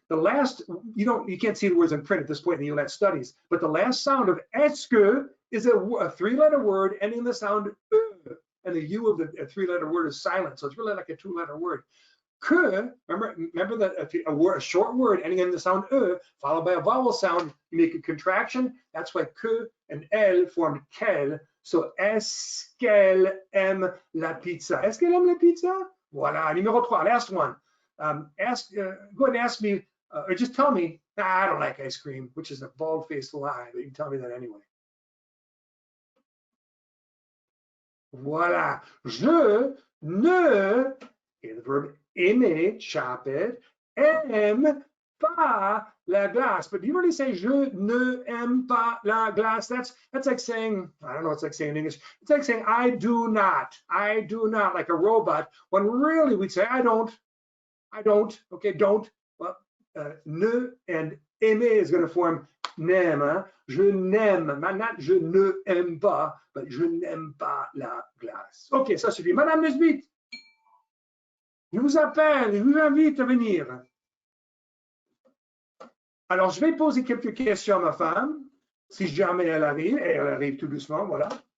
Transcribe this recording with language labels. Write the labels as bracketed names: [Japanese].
[English] The last, you can't see the words in print at this point in the ULAT studies, but the last sound of est-ce que is a three-letter word ending in the sound and the U of the three-letter word is silent, so it's really like a two-letter word. Que, remember that a short word ending in the sound followed by a vowel sound, you make a contraction. That's why que and elle formed qu'elle. [French] So, est-ce qu'elle aime la pizza? Est-ce qu'elle aime la pizza? Voilà, numéro 3, [English] last one. Go ahead and ask me, or just tell me, I don't like ice cream, which is a bald-faced lie, but you can tell me that anyway. [French] Voilà, je ne, et [English] the verb [French] aimer, [English] chop it, [French] aime pas la glace. [English] But you really say [French] je ne aime pas la glace. [English] That's like saying, I don't know, it's like saying in English. It's like saying I do not, like a robot, when really we'd say I don't, okay, don't. Well, ne and aimer is going to form n'aime. [French] Je n'aime, not je ne aime pas, but je n'aime pas la glace. Ok, ça suffit. Madame Nesbitt, je vous appelle, je vous invite à venir. Alors, je vais poser quelques questions à ma femme, si jamais elle arrive tout doucement, voilà.